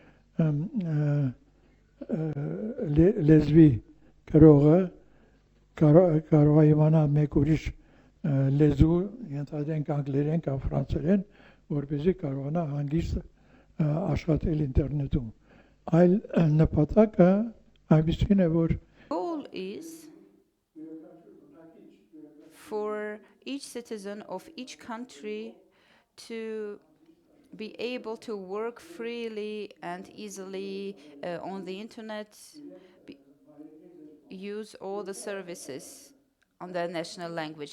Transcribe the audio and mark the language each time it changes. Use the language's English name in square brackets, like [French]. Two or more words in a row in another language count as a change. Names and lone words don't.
[Armenian] լեզվի գրողը կարող է իմանալ մեկ ուրիշ լեզու, ենթադրենք անգլերեն կամ ֆրանսերեն, որպեսզի կարողանա հանգիստ աշխատել ինտերնետում։ Այլ նպատակը այնպիսին է, որ [English] goal is for each citizen of each country to be able to work freely and easily on the internet, use all the services on their national language.